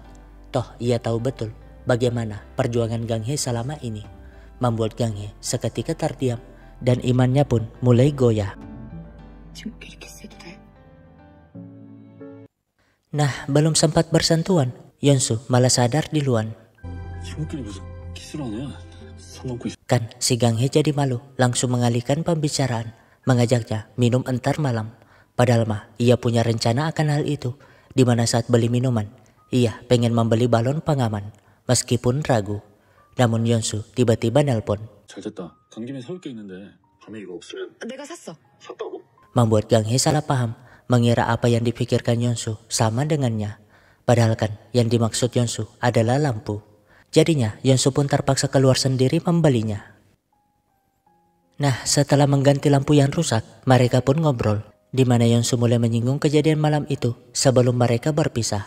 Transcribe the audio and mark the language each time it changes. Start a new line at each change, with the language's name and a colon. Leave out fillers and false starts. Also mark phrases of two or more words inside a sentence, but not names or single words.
Indonesian: Toh ia tahu betul bagaimana perjuangan Gang He selama ini. Membuat Gang He seketika terdiam dan imannya pun mulai goyah. Nah, belum sempat bersentuhan, Yonsu malah sadar duluan.
Korean: 친구끼리 무슨 키스를 하냐? 손 얹고 있어.
Indonesian: Kan si Gang He jadi malu, langsung mengalihkan pembicaraan, mengajaknya minum entar malam. Padahal mah ia punya rencana akan hal itu, di mana saat beli minuman, ia pengen membeli balon pengaman, meskipun ragu. Namun Yonsu tiba-tiba nelpon,
Korean: 잘 됐다. 간 김에 사올 게 있는데 밤에 이거 없으면 내가 샀어. 샀다고?
Indonesian: membuat Gang He salah paham, mengira apa yang dipikirkan Yonsu sama dengannya. Padahal kan yang dimaksud Yonsu adalah lampu. Jadinya Yonsu pun terpaksa keluar sendiri membelinya. Nah, setelah mengganti lampu yang rusak, mereka pun ngobrol, di mana Yonsu mulai menyinggung kejadian malam itu sebelum mereka berpisah.